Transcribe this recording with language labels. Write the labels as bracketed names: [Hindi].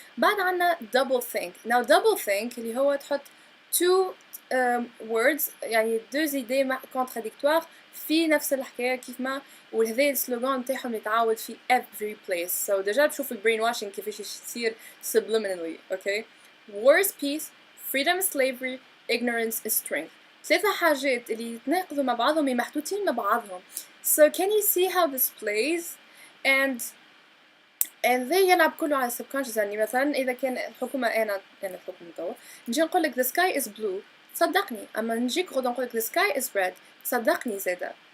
[Arabic] بعد عنا double think. [English] Now double think [Arabic] اللي هو تحط [English] two words [Arabic] يعني [French] deux idées contradictoires [Arabic] في نفس الحكاية كيف ما، وهذا السلوغان متاعهم يتعاود في [English] every place. [Arabic] so ديجا تشوف البرين واشينج كيفاش يصير subliminally. [English] okay war is peace, freedom is slavery, ignorance is strength. [Arabic] ثلاثة حاجات اللي يتناقضوا مع بعضهم محطوطين مع بعضهم. [English] so can you see how this plays and [Arabic] ذا يلعب كله على [English] subconscious. [Arabic] يعني مثلا إذا كان الحكومة أنا الحكومة توا نجي نقول لك [English] the sky is blue [Arabic] صدقني، أما نجيك غدا نقول لك [English] the sky is red [Arabic] صدقني زادا.